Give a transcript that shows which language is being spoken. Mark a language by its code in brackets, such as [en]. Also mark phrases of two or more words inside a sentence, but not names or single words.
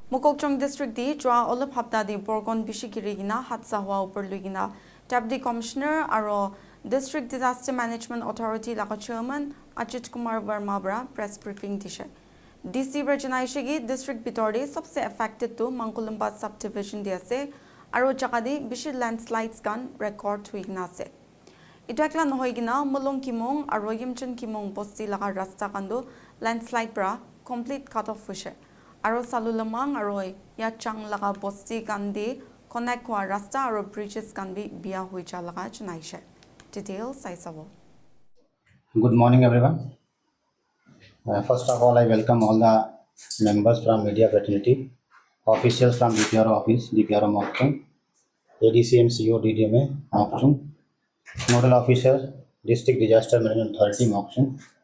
[nag] Mokokchung district di chwa olop hapta di borgon bishikirigina hatsa hua uperluigina Deputy Commissioner aro District Disaster Management Authority laga Chairman Ajit Kumar Verma bra [en] press briefing [nag] dishe. DC Virginaishigi district bitordi sabse affected to Mangkolemba subdivision di ase aro jagadi bishi landslides kan record huigna ase. Ito ekla nohoigina mulong kimong aro yimchen kimong bosti laga rasta kandu landslide bra [en] complete cut off [nag] hushe. Aro salulamang aroi ya chang laga bosti kandi connect kwa rasta aro bridges kan bi biya hui cha laga chanaishe. Details I savo. [en] Good morning, everyone. First of all, I welcome all the members from media fraternity, officials from DPR office, DPR Monsoon, ADCM CO DDMA Monsoon, nodal officer, District Disaster Management Authority Monsoon.